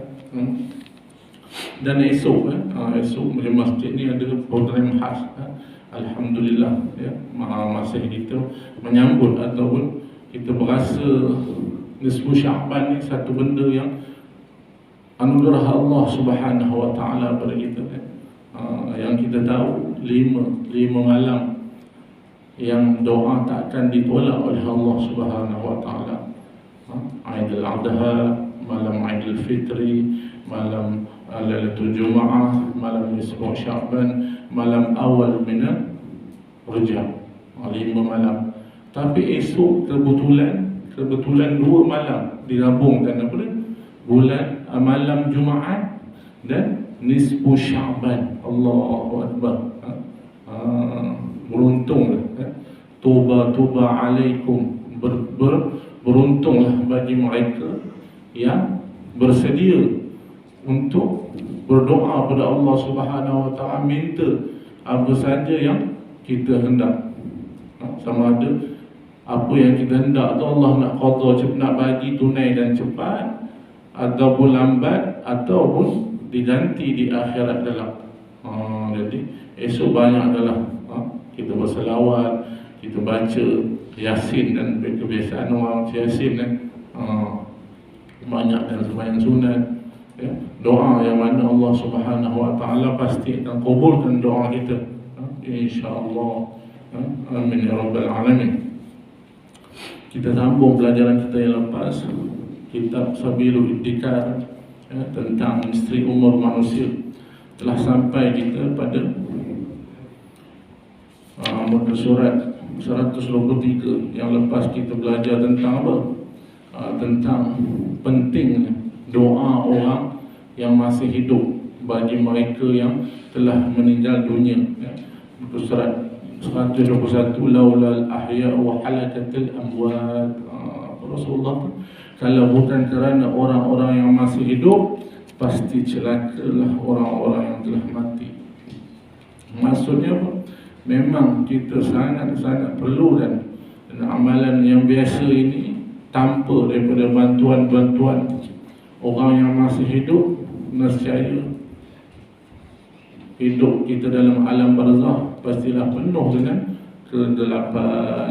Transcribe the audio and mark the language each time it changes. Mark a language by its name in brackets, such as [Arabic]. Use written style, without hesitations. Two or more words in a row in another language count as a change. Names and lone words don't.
[Malay] Dan esok di masjid ni ada program khas. Alhamdulillah, masih kita menyambut ataupun kita berasa nisfu Sya'ban ni satu benda yang anugerah [Arabic] الله سبحانه وتعالى [Malay] pada kita. Yang kita tahu 5 malam yang doa takkan ditolak oleh [Arabic] الله سبحانه وتعالى. [Malay] Aidil Adha, malam Aidil Fitri, malam Lailatul Jum'ah, malam nisfu Sya'ban, malam awal min Rajab. 5 malam. Tapi esok kebetulan 2 malam digabungkan apa dia? Bulan malam Jumaat dan nisfu Sya'ban. [Arabic] الله أكبر. [Malay] Beruntunglah. [Arabic] طوبى عليكم. [Malay] Beruntunglah bagi mereka yang bersedia untuk berdoa kepada [Arabic] الله سبحانه وتعالى, [Malay] minta apa saja yang kita hendak. Sama ada apa yang kita hendak tu Allah nak qada, nak bagi tunai dan cepat, ataupun lambat, ataupun diganti di akhirat kelak. Jadi esok banyak adalah kita berselawat, kita baca Yasin, dan kebiasaan orang Yasin kan, banyak dan sembahyang sunat, doa yang mana [Arabic] الله سبحانه وتعالى [Malay] pasti akan kabulkan doa kita, [Arabic] إن شاء الله. آمين يا رب العالمين. [Malay] Kita sambung pelajaran kita yang lepas, kitab Sabilul Iddikar, tentang misteri umur manusia. Telah sampai kita pada muka surat 123. Yang lepas kita belajar tentang apa? Tentang penting doa orang yang masih hidup, bagi mereka yang telah meninggal dunia, ya. Itu surat 121, [Arabic] لولا الأحياء لهلكت الأموات. [Malay] Rasulullah, kalau bukan kerana orang-orang yang masih hidup, pasti celakalah orang-orang yang telah mati. Maksudnya apa? Memang kita sangat-sangat perlu, dan amalan yang biasa ini tanpa daripada bantuan-bantuan orang yang masih hidup, nescaya hidup kita dalam alam barzakh pastilah penuh dengan kegelapan.